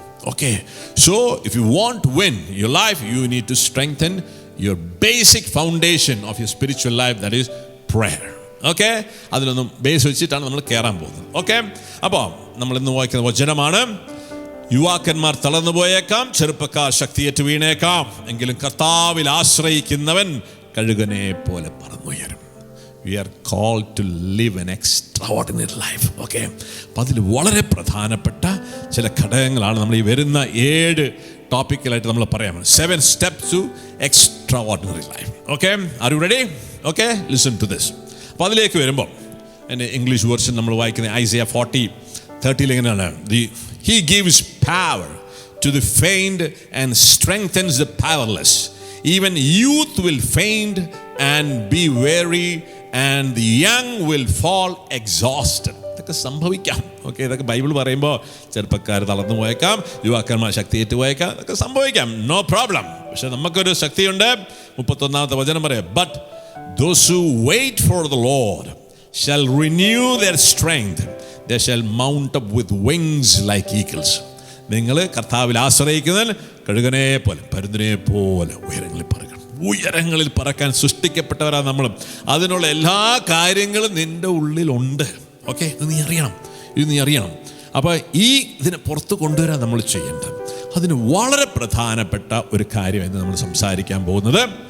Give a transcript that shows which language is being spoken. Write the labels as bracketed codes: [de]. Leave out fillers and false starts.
[en] Okay, so if you want to win your life, you need to strengthen your basic foundation of your spiritual life, that is prayer. [ml] Okay, അതിലൊന്നും base വെച്ചിട്ടാണ് നമ്മൾ കയറാൻ പോകുന്നത്. Okay, അപ്പോൾ നമ്മൾ ഇന്ന് വായിക്കുന്ന വചനമാണ്, യുവാക്കന്മാർ തളർന്നു പോയേക്കാം, ചെറുപ്പക്കാർ ശക്തിയേറ്റ് വീണേക്കാം, എങ്കിലും കർത്താവിൽ ആശ്രയിക്കുന്നവൻ കഴുകനെ പോലെ പറന്നുയരും. [en] We are called to live an extraordinary life. [ml] Okay, അപ്പം അതിൽ വളരെ പ്രധാനപ്പെട്ട ചില ഘടകങ്ങളാണ് നമ്മൾ ഈ വരുന്ന 7 ടോപ്പിക്കിലായിട്ട് നമ്മൾ പറയാം. [en] 7 steps to extraordinary life. Okay, are you ready? Okay, listen to this. [ml] അപ്പോൾ അതിലേക്ക് വരുമ്പോൾ എൻ്റെ ഇംഗ്ലീഷ് വേർഷൻ നമ്മൾ വായിക്കുന്നത് [en] Isaiah 40:30 എങ്ങനെയാണ്, He gives power to the faint and strengthens the powerless. Even youth will faint and be weary, and the young will fall exhausted. [ml] ഇതൊക്കെ സംഭവിക്കാം. Okay, ഇതൊക്കെ ബൈബിൾ പറയുമ്പോൾ ചെറുപ്പക്കാർ തളർന്നു പോയേക്കാം, യുവാക്കന്മാർ ശക്തിയേറ്റ് പോയേക്കാം, ഇതൊക്കെ സംഭവിക്കാം, നോ പ്രോബ്ലം. പക്ഷെ നമുക്കൊരു ശക്തിയുണ്ട്. 31ാമത്തെ വചനം പറയാം, [en] But those who wait for the Lord shall renew their strength, they shall mount up with wings like eagles. [ml] നിങ്ങൾ കർത്താവിൽ ആശ്രയിക്കുന്നതിൽ കഴുകനെ പോലെ, പരുന്തിനെ പോലെ ഉയരങ്ങളിൽ പറക്കണം. ഉയരങ്ങളിൽ പറക്കാൻ സൃഷ്ടിക്കപ്പെട്ടവരാണ് നമ്മളും. അതിനുള്ള എല്ലാ കാര്യങ്ങളും നിൻ്റെ ഉള്ളിലുണ്ട്. ഓക്കെ, ഇത് നീ അറിയണം. അപ്പോൾ ഇതിനെ പുറത്ത് കൊണ്ടുവരാൻ നമ്മൾ ചെയ്യേണ്ടത്, അതിന് വളരെ പ്രധാനപ്പെട്ട ഒരു കാര്യമായിരുന്നു നമ്മൾ സംസാരിക്കാൻ പോകുന്നത്.